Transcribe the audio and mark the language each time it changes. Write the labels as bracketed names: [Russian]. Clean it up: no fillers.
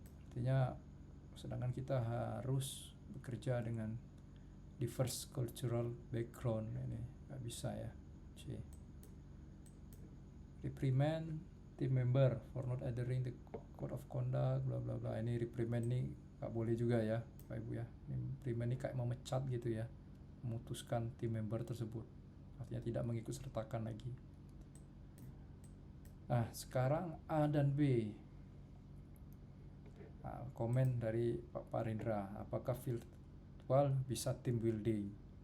[Indonesian] Artinya sedangkan kita harus bekerja dengan diverse cultural background, ini nggak bisa ya. C. [English] Reprimand team member for not adhering the code of conduct bla bla bla. [Indonesian] Ini reprimand nih nggak boleh juga ya Pak Ibu ya. Ini reprimand nih kayak memecat gitu ya, memutuskan team member tersebut, artinya tidak mengikut sertakan lagi. Nah sekarang A dan B. Nah, komen dari Pak Parindra, apakah virtual bisa team building?